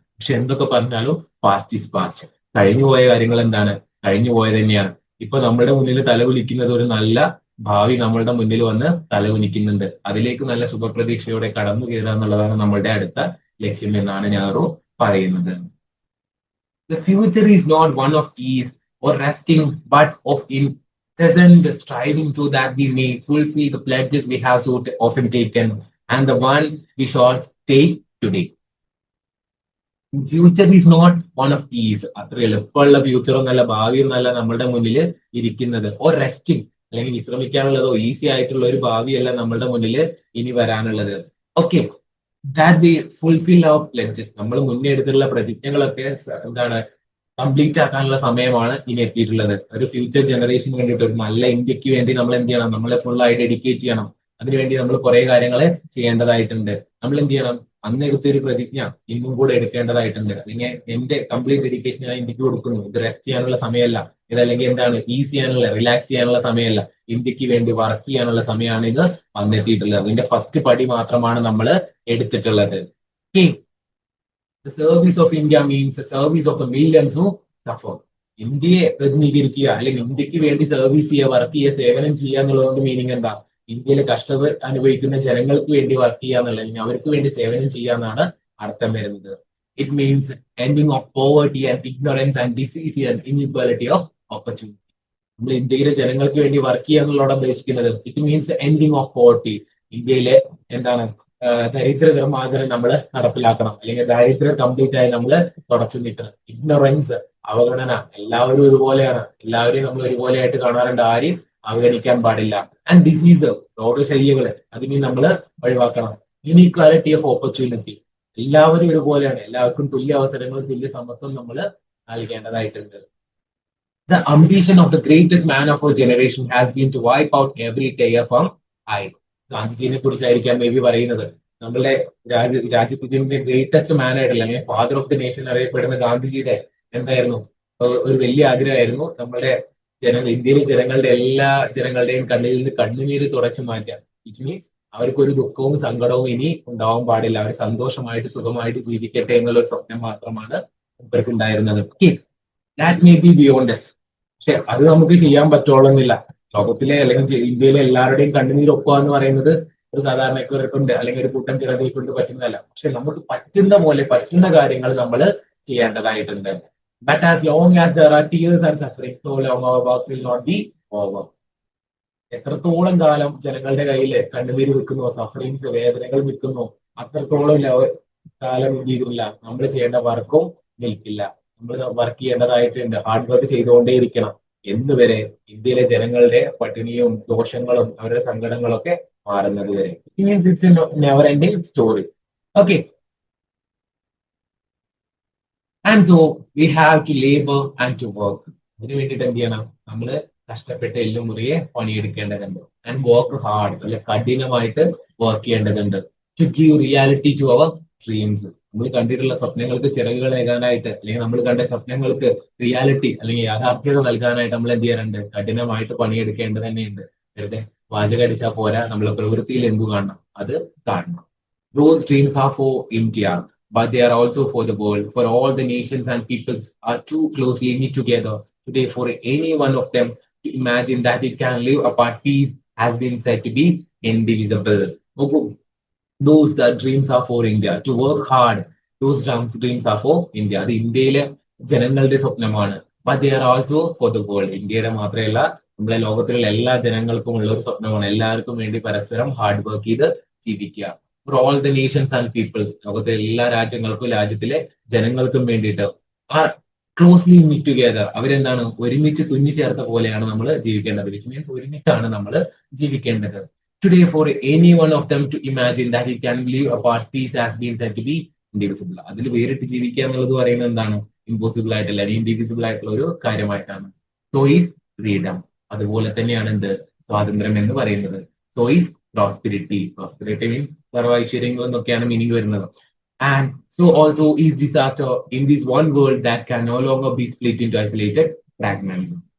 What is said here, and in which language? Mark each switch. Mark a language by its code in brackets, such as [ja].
[ml] പക്ഷെ എന്തൊക്കെ പറഞ്ഞാലും [en] Past is past. [ml] കഴിഞ്ഞു പോയ കാര്യങ്ങൾ എന്താണ്? കഴിഞ്ഞു പോയത് തന്നെയാണ്. ഇപ്പൊ നമ്മുടെ മുന്നിൽ തലകുലിക്കുന്നത് ഒരു നല്ല ഭാവി നമ്മളുടെ മുന്നിൽ വന്ന് തലകുനിക്കുന്നുണ്ട്. അതിലേക്ക് നല്ല ശുഭപ്രതീക്ഷയോടെ കടന്നു കയറുക എന്നുള്ളതാണ് നമ്മളുടെ അടുത്ത ലക്ഷ്യം എന്നാണ് നെഹ്റു പറയുന്നത്. [en] The future is not one of ease or resting, but of incessant striving so that we may fulfill the pledges we have so often taken and the one we shall take today. Future is not one of ease. [ml] അത്ര എളുപ്പമുള്ള future ഒന്നല്ല, ഭാവി ഒന്നല്ല നമ്മളുടെ മുന്നിൽ ഇരിക്കുന്നത്. Or resting അല്ലെങ്കിൽ വിശ്രമിക്കാനുള്ളതോ easy ആയിട്ടുള്ള ഒരു ഭാവിയല്ല നമ്മളുടെ മുന്നിൽ ഇനി വരാനുള്ളത്. [en] Okay, that we fulfill our pledges. [ml] നമ്മൾ മുന്നേ എടുത്തുള്ള പ്രതിജ്ഞകളൊക്കെ എന്താണ്? കംപ്ലീറ്റ് ആക്കാനുള്ള സമയമാണ് ഇനി എത്തിയിട്ടുള്ളത്. ഒരു ഫ്യൂച്ചർ ജനറേഷന് വേണ്ടിയിട്ട് ഒരു നല്ല ഇന്ത്യക്ക് വേണ്ടി നമ്മൾ എന്ത് ചെയ്യണം, നമ്മളെ ഫുള്ളായി ഡെഡിക്കേറ്റ് ചെയ്യണം. അതിനുവേണ്ടി നമ്മൾ കുറെ കാര്യങ്ങൾ ചെയ്യേണ്ടതായിട്ടുണ്ട്. നമ്മൾ എന്ത് ചെയ്യണം, അന്ന് എടുത്തൊരു പ്രതിജ്ഞ ഇന്നും കൂടെ എടുക്കേണ്ടതായിട്ടുണ്ട്. അല്ലെങ്കിൽ എന്റെ കംപ്ലീറ്റ് ഡെഡിക്കേഷൻ ഞാൻ ഇന്ത്യക്ക് കൊടുക്കുന്നു. ഇത് റെസ്റ്റ് ചെയ്യാനുള്ള സമയമല്ല, ഇതല്ലെങ്കിൽ എന്താണ് ഈസി ചെയ്യാനുള്ള റിലാക്സ് ചെയ്യാനുള്ള സമയമല്ല, ഇന്ത്യക്ക് വേണ്ടി വർക്ക് ചെയ്യാനുള്ള സമയമാണ് ഇത് വന്നെത്തിയിട്ടുള്ളത്. അതിന്റെ ഫസ്റ്റ് പടി മാത്രമാണ് നമ്മൾ എടുത്തിട്ടുള്ളത്. [en] The service of India means the service of the millions who suffer. [ml] ഇന്ത്യയെ പ്രതിനിധീകരിക്കുക അല്ലെങ്കിൽ ഇന്ത്യക്ക് വേണ്ടി സർവീസ് ചെയ്യുക, വർക്ക് ചെയ്യുക, സേവനം ചെയ്യുക എന്നുള്ളതുകൊണ്ട് മീനിങ് എന്താ? ഇന്ത്യയിലെ കഷ്ടത അനുഭവിക്കുന്ന ജനങ്ങൾക്ക് വേണ്ടി വർക്ക് ചെയ്യുക എന്നുള്ള, അല്ലെങ്കിൽ അവർക്ക് വേണ്ടി സേവനം ചെയ്യുക എന്നാണ് അർത്ഥം വരുന്നത്. [en] It means ending of poverty and ignorance and disease and inequality of opportunity. [ml] നമ്മൾ ഇന്ത്യയിലെ ജനങ്ങൾക്ക് വേണ്ടി വർക്ക് ചെയ്യുക എന്നുള്ളതാണ് ഉദ്ദേശിക്കുന്നത്. [en] It means ending of poverty. [ml] ഇന്ത്യയിലെ എന്താണ് ദരിദ്ര നിർമ്മാർജ്ജനം നമ്മൾ നടപ്പിലാക്കണം, അല്ലെങ്കിൽ ദാരിദ്ര്യം കംപ്ലീറ്റ് ആയി നമ്മൾ തുടച്ചു നീക്കണം. ഇഗ്നോറൻസ്, അവഗണന, എല്ലാവരും ഒരുപോലെയാണ്, എല്ലാവരെയും നമ്മൾ ഒരുപോലെയായിട്ട് കാണാറുണ്ട്, ആരെയും അവഗണിക്കാൻ പാടില്ല. ആൻഡ് ഡിസീസ്, രോഗശല്യങ്ങള്, അതിനെ നമ്മൾ ഒഴിവാക്കണം. [en] inequality of opportunity, [ml] എല്ലാവരും ഒരുപോലെയാണ്, എല്ലാവർക്കും തുല്യ അവസരങ്ങളും തുല്യ സമ്പത്തും നമ്മൾ നൽകേണ്ടതായിട്ടുണ്ട്. [en] The ambition of the greatest man of our generation has been to wipe out every tear from eye. [ml] ഗാന്ധിജിനെ കുറിച്ചായിരിക്കാം may be പറയുന്നത്. നമ്മളുടെ രാജ്യത്തിന്റെ ഗ്രേറ്റസ്റ്റ് മാൻ ആയിട്ടുള്ള, അല്ലെങ്കിൽ ഫാദർ ഓഫ് ദി നേഷൻ അറിയപ്പെടുന്ന ഗാന്ധിജിയുടെ എന്തായിരുന്നു ഒരു വലിയ ആഗ്രഹമായിരുന്നു, നമ്മുടെ ഇന്ത്യയിലെ ജനങ്ങളുടെ എല്ലാ ജനങ്ങളുടെയും കണ്ണിൽ നിന്ന് കണ്ണുനീര് തുടച്ചു മാറ്റാൻ. [en] it means [ml] അവർക്കൊരു ദുഃഖവും സങ്കടവും ഇനി ഉണ്ടാവാൻ പാടില്ല, അവർ സന്തോഷമായിട്ട് സുഖമായിട്ട് ജീവിക്കട്ടെ എന്നുള്ള ഒരു സ്വപ്നം മാത്രമാണ് ഇവർക്ക് ഉണ്ടായിരുന്നത്. [en] That may be beyond us. [ml] പക്ഷെ അത് നമുക്ക് ചെയ്യാൻ പറ്റുള്ളന്നില്ല. ലോകത്തിലെ അല്ലെങ്കിൽ ഇന്ത്യയിലെ എല്ലാവരുടെയും കണ്ണുനീർ ഒക്കുക എന്ന് പറയുന്നത് ഒരു സാധാരണക്കാരെ കൊണ്ട് അല്ലെങ്കിൽ ഒരു കൂട്ടം ജനതയെ കൊണ്ട് പറ്റുന്നതല്ല. പക്ഷെ നമുക്ക് പറ്റുന്ന പോലെ പറ്റുന്ന കാര്യങ്ങൾ നമ്മൾ ചെയ്യേണ്ടതായിട്ടുണ്ട്. But as long as [en] there are tears and suffering, so long our work will not be over. [ml] എത്രത്തോളം കാലം ജനങ്ങളുടെ കയ്യിൽ കണ്ണുനീര് നിൽക്കുന്നു, സഫറിങ്സ്, വേദനകൾ നിൽക്കുന്നു, അത്രത്തോളം കാലം എന്തില്ല നമ്മൾ ചെയ്യേണ്ട വർക്കും നിൽക്കില്ല. നമ്മൾ വർക്ക് ചെയ്യേണ്ടതായിട്ടുണ്ട്, ഹാർഡ് വർക്ക് ചെയ്തുകൊണ്ടേയിരിക്കണം. എന്നുവരെ ഇന്ത്യയിലെ ജനങ്ങളുടെ പട്ടിണിയും ദോഷങ്ങളും അവരുടെ സങ്കടങ്ങളും ഒക്കെ മാറുന്നത് വരെ. [en] It means it's a never ending story. [ml] Okay, [en] And so we have to labour and to work. [ml] അതിന് വേണ്ടിയിട്ട് എന്ത് ചെയ്യണം, നമ്മൾ കഷ്ടപ്പെട്ട് എല്ലും മുറിയെ പണിയെടുക്കേണ്ടതുണ്ട്. ആൻഡ് വർക്ക് ഹാർഡ്, അല്ലെ കഠിനമായിട്ട് വർക്ക് ചെയ്യേണ്ടതുണ്ട്. [en] To give reality to our dreams. [ml] നമ്മൾ കണ്ടിട്ടുള്ള സ്വപ്നങ്ങൾക്ക് ചിറകുകളേകാനായിട്ട്, അല്ലെങ്കിൽ നമ്മൾ കണ്ട സ്വപ്നങ്ങൾക്ക് റിയാലിറ്റി അല്ലെങ്കിൽ യാഥാർത്ഥ്യത നൽകാനായിട്ട് നമ്മൾ എന്ത് ചെയ്യാനുണ്ട്, കഠിനമായിട്ട് പണിയെടുക്കേണ്ടത് തന്നെയുണ്ട്. വെറുതെ വാചകടിച്ചാൽ പോരാ, നമ്മൾ പ്രവൃത്തിയിൽ എന്തു കാണണം, അത് കാണണം. [en] Those dreams are for India, but they are also for the world, for all the nations and peoples are too closely knit together today for any one of them to imagine that it can live apart. Peace has been said to be indivisible. Those dreams are for India. To work hard, those dreams are for India. [ml] അത് ഇന്ത്യയിലെ ജനങ്ങളുടെ സ്വപ്നമാണ്. [en] But they are also for the world. [ml] ഇന്ത്യയുടെ മാത്രമല്ല, നമ്മളെ ലോകത്തിലുള്ള എല്ലാ ജനങ്ങൾക്കും ഉള്ള ഒരു സ്വപ്നമാണ്. എല്ലാവർക്കും വേണ്ടി പരസ്പരം ഹാർഡ് വർക്ക് ചെയ്ത് ജീവിക്കുക. [en] for all the nations and peoples, [ml] ലോകത്തിലെ എല്ലാ രാജ്യങ്ങൾക്കും രാജ്യത്തിലെ ജനങ്ങൾക്കും വേണ്ടിയിട്ട് ആ [en] closely meet together, [ml] അവരെന്താണ് ഒരുമിച്ച് തുന്നി ചേർത്ത പോലെയാണ് നമ്മൾ ജീവിക്കേണ്ടത്. [en] which means [ml] ഒരുമിച്ചാണ് നമ്മൾ ജീവിക്കേണ്ടത്. [en] Today, for any one of them to imagine that it can live apart, peace has been said to be indivisible. [ml] അതിൽ വേറിട്ട് ജീവിക്കുക എന്നുള്ളത് പറയുന്നത് എന്താണ്, ഇമ്പോസിബിൾ ആയിട്ടല്ല, ഇൻഡിവിസിബിൾ ആയിട്ടുള്ള ഒരു കാര്യമായിട്ടാണ്. [en] so is freedom, [ml] അതുപോലെ തന്നെയാണ് എന്ത്, സ്വാതന്ത്ര്യം എന്ന് പറയുന്നത്. [en] so is prosperity, [ml] prosperity means സർവൈശ്വര്യങ്ങൾ എന്നൊക്കെയാണ് മീനിങ് വരുന്നത്. [en] And so also is disaster in this one world that can no longer be split into isolated fragments.